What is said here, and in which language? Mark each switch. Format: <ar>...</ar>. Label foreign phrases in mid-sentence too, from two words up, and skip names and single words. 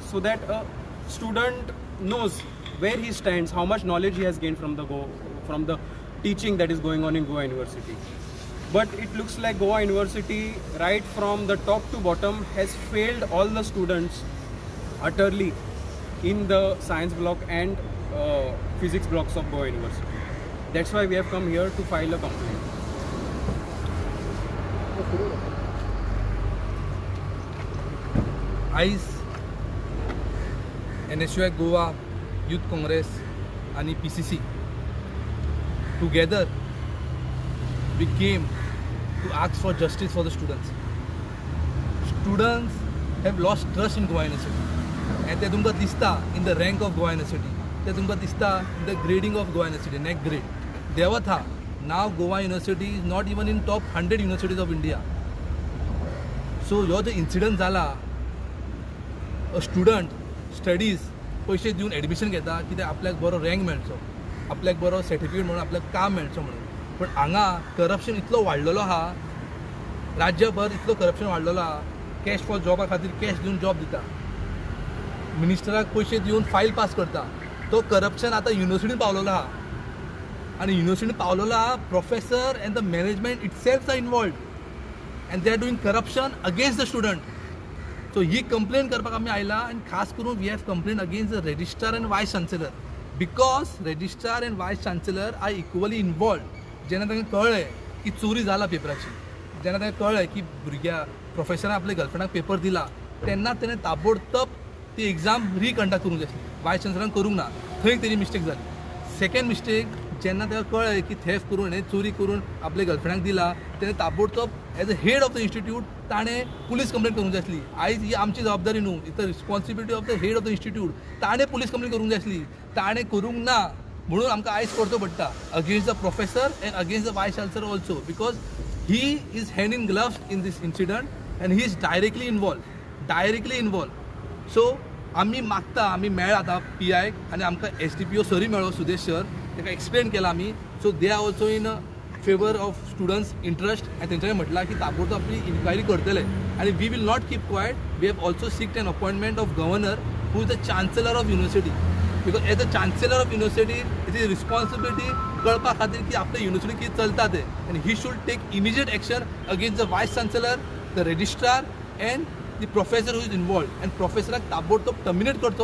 <en>So that a student knows where he stands, how much knowledge he has gained from the teaching that is going on in Goa University. But it looks like Goa University, right from the top to bottom, has failed all the students utterly in the science block and physics blocks of Goa University. That's why we have come here to file a complaint. आयज NSUI गोवा यूथ काँग्रेस आणि PCC together we came to ask for justice for the students. Students have lost trust in Goa University, and</en> <kok>ते तुमकां दिसता</kok> <en>in the rank of Goa University,</en> <kok>ते तुमकां दिसता</kok> <en>in the grading of Goa University, NAC grade.</en> <kok>देवत हा</kok> <en>now Goa University is not even in top 100 universities of India.</en> <kok>So ह्यो जो incident जाला,</kok> <en>a student studies</en> <kok>पैसे दिवन एडमिशन घेता कित्याक आपल्याक बरो रँक मेळचो, आपल्याक बरो सर्टिफिकेट म्हणून आपल्याक काम मेळचो म्हणून. पण हांगा करप्शन इतलो वाडलेलो आहा, राज्यभर इतलो करप्शन वाडलेलो आहा.</kok> <en>cash for jobs</en> <kok>खातीर कॅश दिवन जॉब दिता, मिनिस्टराक पैसे दिवन फायल पास करता. तो करप्शन आतां युनिवर्सिटीन पावलेलो आहा. आनी युनिवर्सिटीन पावलोला</kok> <en>professor and the management itself are involved and they are doing corruption against the student.</en> <kok>सो ही कंप्लेन करपाक आमी आयला आनी खास करून</kok> <en>we have complaint against the registrar and vice chancellor because registrar and vice chancellor are equally involved.</en> <kok>जेन्ना तांकां कळ्ळें की चोरी जाला पेपराची, जेन्ना तांकां कळ्ळें की भुरग्या प्रोफेसरान आपल्या गर्लफ्रेंडाक पेपर दिला, तेन्ना तेणें ताबडतोब ती एग्जाम रिकंडक्ट करूंक जाय आसली. वायस चान्सेलरान करूंक ना, थंय तेजी मिस्टेक जाली.</kok> <en>second mistake,</en> <kok>जेन्ना ताका कळ्ळें की थेफ्ट करून हें चोरी करून आपल्या गर्लफ्रेंडाक दिला, तेणें ताबडतोब</kok> <en>as a head of the institute</en> <kok>ताणें पुलीस कंप्लेंट करूंक जाय आसली. आयज ही आमची जबाबदारी न्हू,</kok> <en>it the responsibility of the head of the institute.</en> <kok>ताणें पुलीस कंप्लेंट करूंक जाय आसली, ताणें करूंक ना, म्हणून आमकां आयज करचो पडटा</kok> <en>against the professor and against the vice chancellor also because he is hand in gloves in this incident and he is directly involved.</en> <kok>सो आमी मागता, आमी मेळ्ळा आतां PI आनी आमकां SDPO सरी मेळ्ळो सुदेश सर, ताका एक्सप्लेन केला आमी.</kok> <en>so they are also in favour of students interest</en> <kok>आनी तेंच्यांनी म्हटलां की ताबडतोब आपली इन्क्वायरी करतले आनी</kok> <en>we will not keep quiet. we have also sought an appointment of governor who is the chancellor of university because as the chancellor of university it is responsibility</en> <kok>कळपा खातीर की आपल्या युनिवर्सिटी कितें चलता तें आनी</kok> <en>he should take immediate action against the vice chancellor the registrar and the professor who is involved, and professor</en> <kok>ताबडतोब terminate करतो.</kok>